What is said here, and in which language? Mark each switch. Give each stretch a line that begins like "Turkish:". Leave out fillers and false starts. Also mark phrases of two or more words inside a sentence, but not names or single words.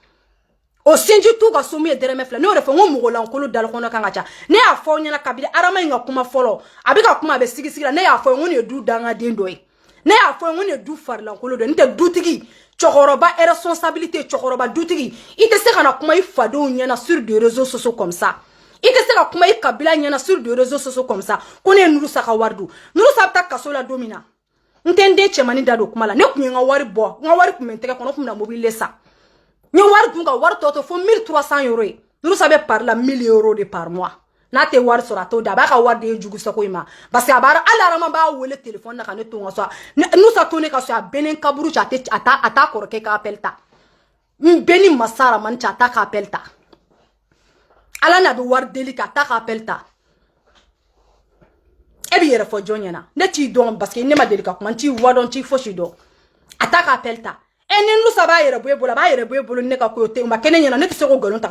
Bambara: o sinji t'u ka so mun ye dɛrɛmɛ 2 ne y'o de fɔ n ko mɔgɔ lankolon dalakɔnɔ kan ka ca ne y'a fɔ aw ɲɛna kabini Adama in ka kuma fɔlɔ a bɛ ka kuma a bɛ sigi la ne y'a fɔ n ko nin ye du dangaden dɔ ye ne y'a fɔ n ko nin ye du farilankolon dɔ ye n tɛ dutigi cɛkɔrɔba responsabilité cɛkɔrɔba dutigi i tɛ se ka na kuma i fadenw ɲɛna
French: sur des réseaux sociaux comme ça
Bambara: i tɛ se ka kuma i kabila ɲɛna
French: sur des réseaux sociaux comme ça
Bambara: ko ne ye Nurusa ka wari dun Nurusa bɛ taa kaso la don min na n tɛ n den cɛmanin da don kuma la ne kun ye n ka wari bɔ n ka wari kun bɛ n tɛgɛ kɔnɔ kun bɛna mobile san n ye wari dun ka wari tɔ to fo 1300 euros ye Nurusa bɛ par la 1000 euros de
French: par mois
Bambara: n'a tɛ wari sɔrɔ a t'o da a b'a ka wari de ye jugu sago in ma
French: parce que
Bambara: a b'a hali Arama b'a wele téléphone na ka ne to n ka so Nurusa to ne ka so a bɛ ne kaburu cɛ a t'a kɔrɔkɛ ka appel ta n bɛ ni masa Aramani cɛ a t'a ka appel ta ala n'a bɛ wari deli kɛ a t'a ka appel ta e b'i yɛrɛ fɔ jɔn ɲɛna ne t'i dɔn
French: parce que
Bambara: ne ma deli ka kuma n t'i wadɔn n t'i fosi dɔn a t'a ka appel ta ni Nurusa b'a yɛrɛ bɔ e bolo a b'a yɛrɛ bɔ e bolo ni ne ka ko tɛ o ma kɛ ne ɲɛna ne tɛ se k'o nkalon ta ka